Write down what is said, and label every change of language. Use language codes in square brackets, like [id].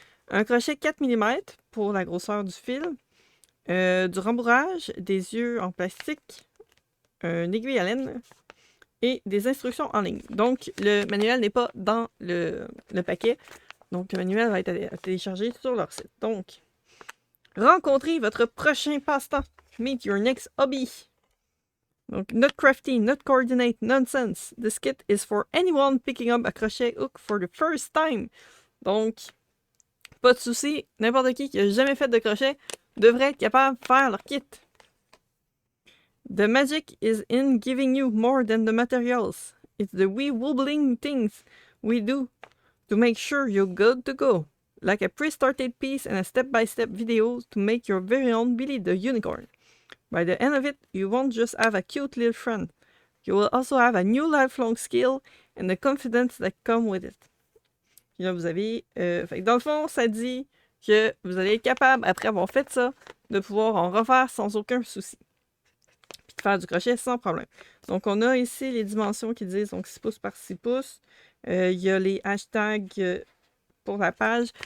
[fr] Un crochet 4 mm pour la grosseur du fil. Du rembourrage, des yeux en plastique, une aiguille à laine et des instructions en ligne. Donc, le manuel n'est pas dans le paquet. Donc, le manuel va être à télécharger sur leur site. Donc, rencontrez votre prochain passe-temps. [en] Meet your next hobby. Donc, not crafty, not coordinate, nonsense. This kit is for anyone picking up a crochet hook for the first time. [fr] Donc, pas de souci, n'importe qui a jamais fait de crochet devrait être capable de faire leur kit. [en] The magic is in giving you more than the materials. It's the wee wobbling things we do to make sure you're good to go. Like a pre-started piece and a step-by-step video to make your very own Billy the Unicorn. By the end of it, you won't just have a cute little friend. You will also have a new lifelong skill and the confidence that comes with it. [fr] Puis là, vous avez... dans le fond, ça dit que vous allez être capable, après avoir fait ça, de pouvoir en refaire sans aucun souci. Puis de faire du crochet sans problème. Donc, on a ici les dimensions qui disent donc 6 pouces par 6 pouces. Il y a les hashtags pour la page.